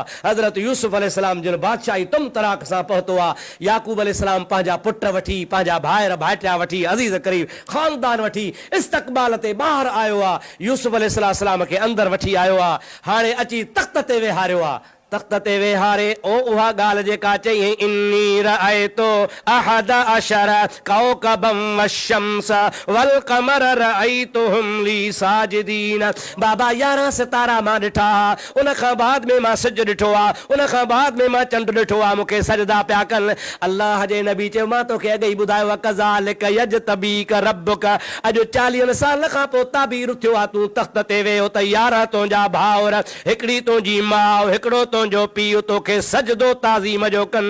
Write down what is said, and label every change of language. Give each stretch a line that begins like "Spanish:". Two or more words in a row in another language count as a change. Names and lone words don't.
Sindhi: हज़रत यूसुफ अलैहिस्सलाम जिन बादशाही तुम तराक सां पहुतो आहे। याकूब अलैहिस्सलाम पंहिंजा पुट वठी, पंहिंजा भाइर भाइटिया वठी, अज़ीज़ करीब ख़ानदान वठी इस्तक़बाल ते ॿाहिरि आयो आहे। यूसुफ अलैहिस्सलाम खे अंदरि वठी आयो आहे। हाणे अची तख़्त ते वेहारियो आहे। तख़्त ते वेहारे ओ उहा ॻाल्हि जेका चई
Arabic: إني رأيت أحد عشر كوكبا والشمس وال قمر رأيتهم لي ساجدين.
Sindhi: बाबा 11 सितारा मां ॾिठा, उन खां बाद में मां सिज ॾिठो आहे, उन खां बाद में मां चंड ॾिठो आहे, मूंखे सजदा पिया कनि। अल्लाह जे नबी चयो मां तोखे अॻे ई ॿुधायो आहे
Arabic: كذلك يجتبيك ربك,
Sindhi: अॼु 40 साल खां पोइ ताबीर थियो आहे, तूं तख़्त ते वेहो त 11 तुंहिंजा भाउर, हिकिड़ी तुंहिंजी माउ, हिकिड़ो तुंहिंजो पीउ तोखे सजदो ताज़ीम जो कनि।